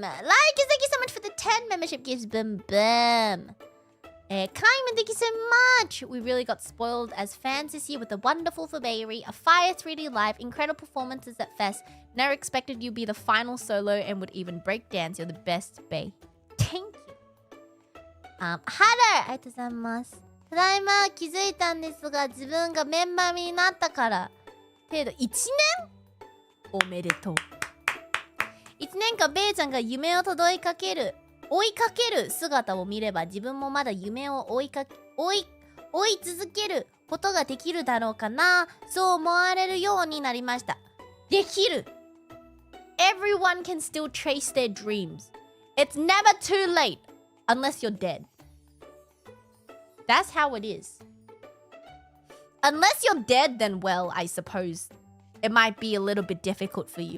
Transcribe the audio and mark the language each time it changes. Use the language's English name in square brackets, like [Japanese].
[English] Like, thank you so much for the 10 membership gifts. Boom, boom. Kaiman, thank you so much. We really got spoiled as fans this year with a wonderful February, a fire 3D live, incredible performances at FES. Never expected you'd be the final solo and would even break dance. You're the best, Bae. Thank you. [Japanese] ありがとうございます。ただいま気づいたんですが、自分がメンバーになったから程度1年おめでとう。 1年間ベイちゃんが夢を追いかける姿を見れば、自分もまだ夢を追い続けることができるだろうかな、そう思われるようになりました。できる。 [English] Everyone can still chase their dreams. It's never too late unless you're dead. That's how it is. Unless you're dead, then well, I suppose it might be a little bit difficult for you.